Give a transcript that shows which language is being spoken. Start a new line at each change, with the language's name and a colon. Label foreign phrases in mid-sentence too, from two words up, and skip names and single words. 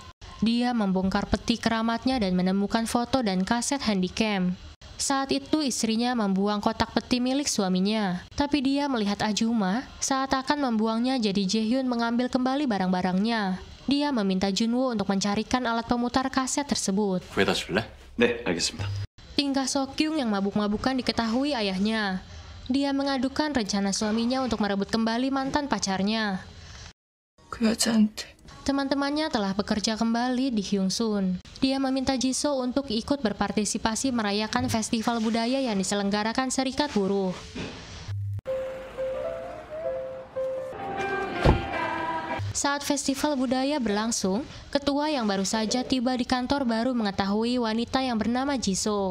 Indonesian: Dia membongkar peti keramatnya dan menemukan foto dan kaset handycam. Saat itu istrinya membuang kotak peti milik suaminya, tapi dia melihat Ajuma saat akan membuangnya, jadi Jaehyun mengambil kembali barang-barangnya. Dia meminta Junwoo untuk mencarikan alat pemutar kaset tersebut.
Korean: 구해다 줄래? 네, 알겠습니다.
Indonesian: Tingkah Seokhyung yang mabuk-mabukan diketahui ayahnya. Dia mengadukan rencana suaminya untuk merebut kembali mantan pacarnya.
Korean: 그 여자한테.
Indonesian: Teman-temannya telah bekerja kembali di Hyungsun. Dia meminta Jisoo untuk ikut berpartisipasi merayakan festival budaya yang diselenggarakan Serikat Buruh. Saat festival budaya berlangsung, ketua yang baru saja tiba di kantor baru mengetahui wanita yang bernama Jisoo.